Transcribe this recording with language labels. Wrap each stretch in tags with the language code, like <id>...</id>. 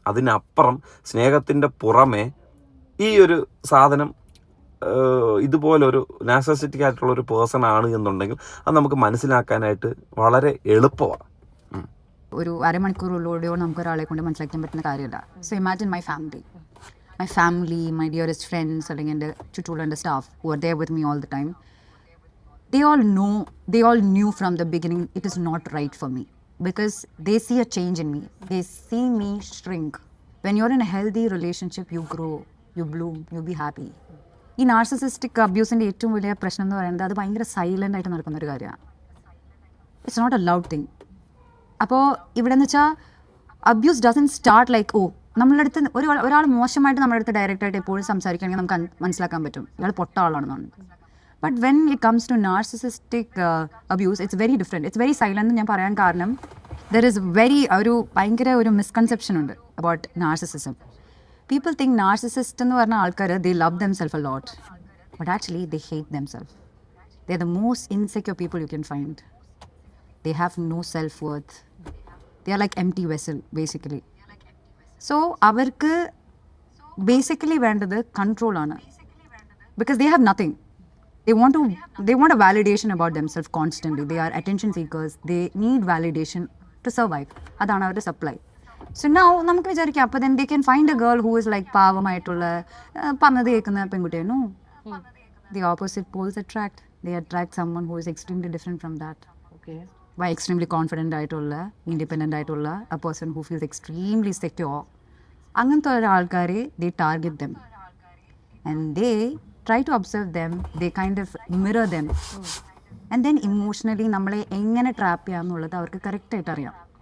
<ml>അതിനപ്പുറം സ്നേഹത്തിൻ്റെ പുറമെ ഈ ഒരു സാധനം ഇതുപോലൊരു നാർസിസിസ്റ്റിക് ആയിട്ടുള്ള ഒരു പേഴ്സൺ ആണ് എന്നുണ്ടെങ്കിൽ അത് നമുക്ക് മനസ്സിലാക്കാനായിട്ട് വളരെ എളുപ്പമാണ്. ഒരു അരമണിക്കൂറിലൂടെയോ നമുക്കൊരാളെ കൊണ്ട് മനസ്സിലാക്കാൻ പറ്റുന്ന കാര്യമല്ല.</ml> <en>so imagine my family, my dearest friends,</en> <ml>അല്ലെങ്കിൽ എൻ്റെ ചുറ്റുമുള്ള എൻ്റെ</ml> <en>Staff who are there with me all the time, they all knew from the beginning it is not right for me, because they see a change in me. They see me shrink. When you're in a healthy relationship, you grow, you bloom, you be happy.</en> <ml>ഈ narcissistic അബ്യൂസിൻ്റെ ഏറ്റവും വലിയ പ്രശ്നം എന്ന് പറയുന്നത് അത് ഭയങ്കര silent ആയിട്ട് നടക്കുന്നൊരു കാര്യമാണ്.</ml> <en>It's not a loud thing.</en> <ml>അപ്പോൾ ഇവിടെ എന്ന് വെച്ചാൽ</ml> <en>abuse doesn't start like,</en> <ml>ഓ നമ്മളുടെ അടുത്ത് ഒരാൾ മോശമായിട്ട് നമ്മുടെ അടുത്ത് ഡയറക്റ്റായിട്ട് എപ്പോഴും സംസാരിക്കുകയാണെങ്കിൽ നമുക്ക് മനസ്സിലാക്കാൻ പറ്റും ഇയാൾ പൊട്ട ആളാണെന്നാണ്.</ml> <en>But when it comes to narcissistic abuse it's very different. It's very silent.</en> <ml>ഞാൻ പറയാൻ കാരണം</ml> <en>there is</en> <ml>ഭയങ്കര ഒരു മിസ്കൺസെപ്ഷൻ ഉണ്ട് about narcissism.</ml> <en>People think narcissist</en> <ml>എന്ന് പറഞ്ഞ ആൾക്കാർ</ml> <en>they love themselves a lot, but actually they hate themselves. They're the most insecure people you can find. They have no self-worth. They are like empty vessel basically. So</en> <ml>അവർക്ക്</ml> <en>basically</en> <ml>വേണ്ടത്</ml> <en>control</en> <ml>ആണ്,</ml> <en>because they have nothing. They want a validation about themselves constantly. They are attention seekers. They need validation to survive.</en> <ml>അതാണ് അവരുടെ supply.</ml> <en>so now</en> <ml>നമുക്ക് വിചാരിക്കാം അപ്പോൾ</ml> <en>then they can find a girl who is like</en> <ml>പാവമായിട്ടുള്ള പറഞ്ഞത് കേൾക്കുന്ന പെൺകുട്ടിയെ.</ml> <en>No, the opposite poles attract. They attract someone who is extremely different from that. Okay. By extremely confident</en> <ml>ആയിട്ടുള്ള,</ml> <en>independent ആയിട്ടുള്ള, a person who feels extremely secure.</en> <ml>അങ്ങനത്തെ ഒരാൾക്കാരെ</ml> <en>they target them and they try to observe them. They kind of mirror them. And then emotionally</en> <ml>നമ്മളെ എങ്ങനെ trap ചെയ്യാമെന്നുള്ളത് അവർക്ക് കറക്റ്റായിട്ട് അറിയാം.</ml>